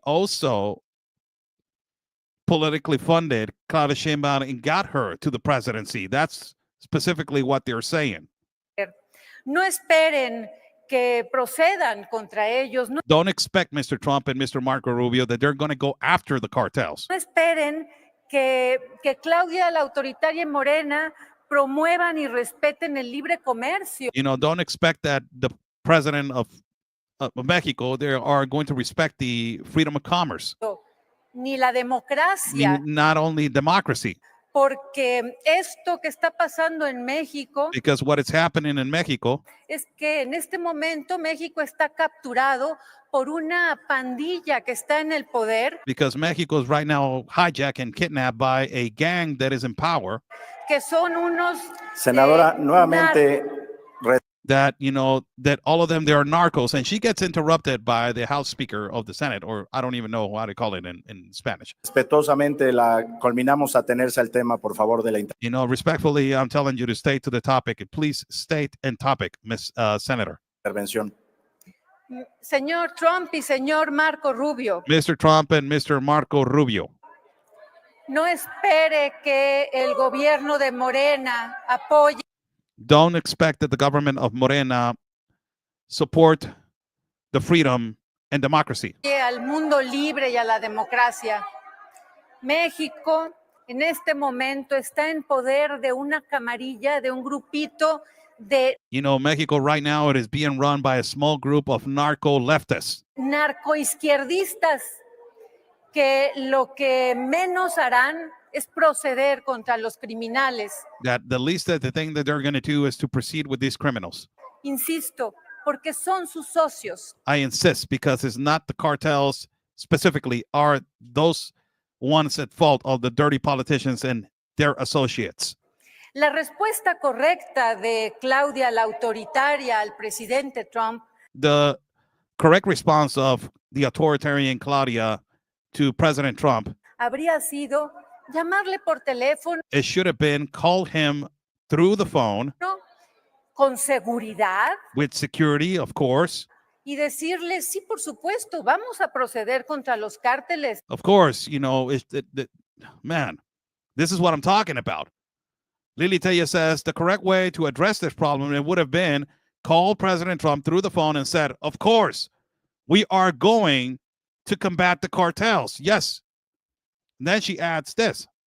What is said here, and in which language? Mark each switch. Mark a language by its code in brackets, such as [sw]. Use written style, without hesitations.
[en] Also politically funded Claudia Sheinbaum and got her to the presidency. That's specifically what they're saying. [es] No esperen que procedan contra ellos. No [en] Don't expect, Mr. Trump and Mr. Marco Rubio, that they're going to go after the cartels. [es] esperen que Claudia la autoritaria y Morena promuevan y respeten el libre comercio. [en] You know, don't expect that the president of Mexico, they are going to respect the freedom of commerce, [es] Ni la democracia, [en] not only democracy, [es] porque esto que está pasando en México [en] because what is happening in Mexico [es] es que en este momento México está capturado por una pandilla que está en el poder, [en] because Mexico is right now hijacked and kidnapped by a gang that is in power, [es] que son unos Senadora, nuevamente, [en] that, you know, that all of them, they are narcos. And she gets interrupted by the House Speaker of the Senate, or I don't even know how to call it in Spanish. [es] respetuosamente la culminamos a tenerse al tema, por favor, de la [en] You know, respectfully, I'm telling you to stay to the topic. Please state and topic, Miss Senator. [es] intervención. señor Trump y señor Marco Rubio. [en] Mr. Trump and Mr. Marco Rubio, [es] No espere que el gobierno de Morena apoye [en] don't expect that the government of Morena support the freedom and democracy. [es] al mundo libre y a la democracia. México en este momento está en poder de una camarilla, de un grupito de [en] You know, Mexico right now, it is being run by a small group of narco leftists [es] narcoizquierdistas que lo que menos harán es proceder contra los criminales. [en] That the least that the thing that they're going to do is to proceed with these criminals. [es] Insisto, porque son sus socios. [en] I insist, because it's not the cartels specifically, are those ones at fault, of the dirty politicians and their associates. [es] La respuesta correcta de Claudia, la autoritaria, al presidente Trump [en] The correct response of the authoritarian Claudia to President Trump, [es] habría sido llamarle por teléfono [en] it should have been call him through the phone [es] con seguridad [en] with security, of course. [es] y decirle, sí, por supuesto, vamos a proceder contra los cárteles. [en] Of course, you know, man, this is what I'm talking about. Lili Tella says the correct way to address this problem, it would have been call President Trump through the phone and said, of course, we are going to combat the cartels. Yes. And then she adds this.